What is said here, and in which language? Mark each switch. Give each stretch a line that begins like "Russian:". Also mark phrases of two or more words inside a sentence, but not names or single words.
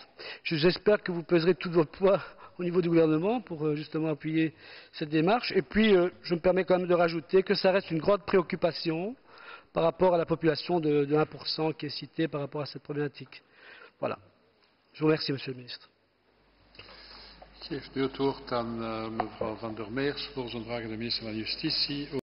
French: J'espère que vous peserez tout votre poids au niveau du gouvernement pour justement appuyer cette démarche. Et puis, je me permets quand même de rajouter que ça reste une grande préoccupation par rapport à la population de 1% qui est citée par rapport à cette problématique. Voilà. Je vous remercie, Monsieur le ministre.
Dutch: Ik geef nu het woord aan mevrouw Van der Meers voor zijn vraag aan de minister van Justitie.